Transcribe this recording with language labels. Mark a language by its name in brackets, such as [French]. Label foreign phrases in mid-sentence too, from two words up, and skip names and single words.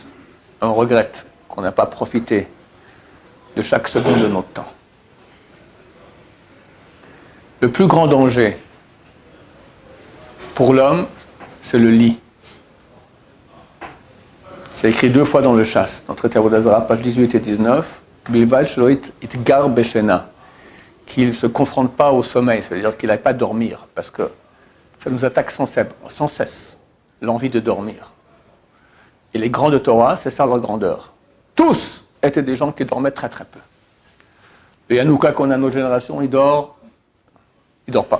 [French] On regrette qu'on n'a pas profité de chaque seconde de notre temps. Le plus grand danger pour l'homme, c'est le lit. C'est écrit 2 fois dans le Chasse, dans le traité Avodah Zarah, pages 18 et 19, [Hebrew] בלבד שלא יתגרה בשינה, [French] qu'il ne se confronte pas au sommeil, c'est-à-dire qu'il n'aille pas dormir, parce que ça nous attaque sans cesse, l'envie de dormir. Et les grands de Torah, c'est ça leur grandeur. Tous étaient des gens qui dormaient très très peu. Le Yanouka qu'on a dans notre génération, il dort pas.